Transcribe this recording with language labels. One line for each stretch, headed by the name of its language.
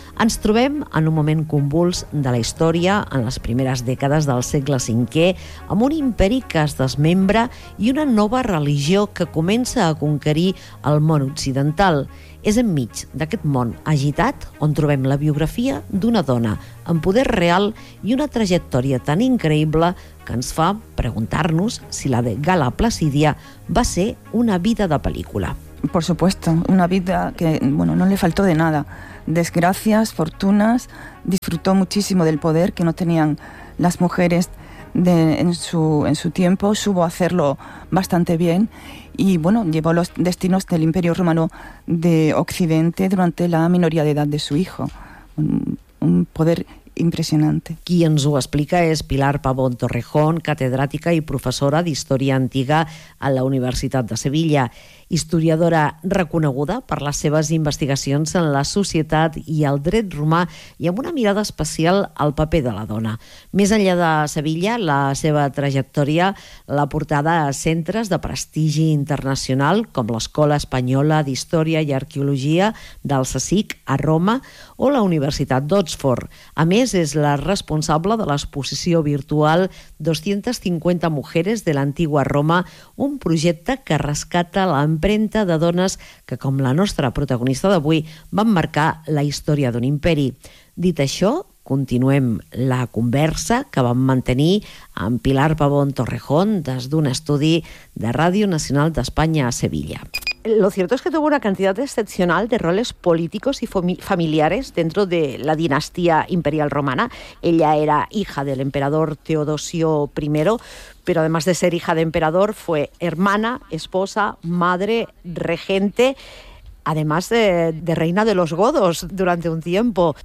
Catalan: Ens trobem en un moment convuls de la història, en les primeres dècades del segle V, amb un imperi que es desmembra i una nova religió que comença a conquerir el món occidental. És enmig d'aquest món agitat on trobem la biografia d'una dona amb poder real i una trajectòria tan increïble que ens fa preguntar-nos si la de Gala Placídia va ser una vida de pel·lícula.
Spanish: Por supuesto, una vida que, bueno, no le faltó de nada. Desgracias, fortunas, disfrutó muchísimo del poder que no tenían las mujeres en su tiempo, supo hacerlo bastante bien y, bueno, llevó los destinos del Imperio Romano de Occidente durante la minoría de edad de su hijo.
Catalan: Un poder impressionante. Qui ens ho explica és Pilar Pavón Torrejón, catedràtica i professora d'Història Antiga a la Universitat de Sevilla. Historiadora reconeguda per les seves investigacions en la societat i el dret romà i amb una mirada especial al paper de la dona. Més enllà de Sevilla, la seva trajectòria l'ha portada a centres de prestigi internacional com l'Escola Espanyola d'Història i Arqueologia del SACIC a Roma o la Universitat d'Oxford. A més, és la responsable de l'exposició virtual 250 Mujeres de l'Antigua Roma, un projecte que rescata la empremta de dones que, com la nostra protagonista d'avui, van marcar la història d'un imperi. Dit això, continuem la conversa que vam mantenir amb Pilar Pavón Torrejón des d'un estudi de Ràdio Nacional d'Espanya a Sevilla.
Spanish: Lo cierto es que tuvo una cantidad excepcional de roles políticos y familiares dentro de la dinastía imperial romana. Ella era hija del emperador Teodosio I, pero además de ser hija de emperador, fue hermana, esposa, madre, regente, además de reina de los godos durante un tiempo.